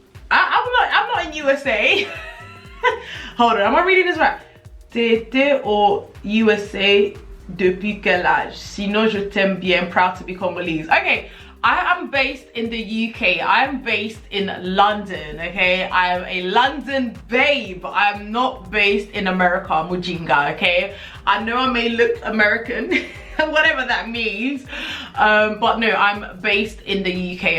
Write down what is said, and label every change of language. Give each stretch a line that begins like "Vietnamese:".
English: I'm not in USA. Hold on, am I reading this right?
French: T'étais au USA depuis quel âge? Sinon je t'aime bien,
English: proud to be Congolese. Okay, I am based in the UK. I am based in London, okay? I am a London babe. I am not based in America, Mujinga, okay? I know I may look American, whatever that means, but no, I'm based in the UK.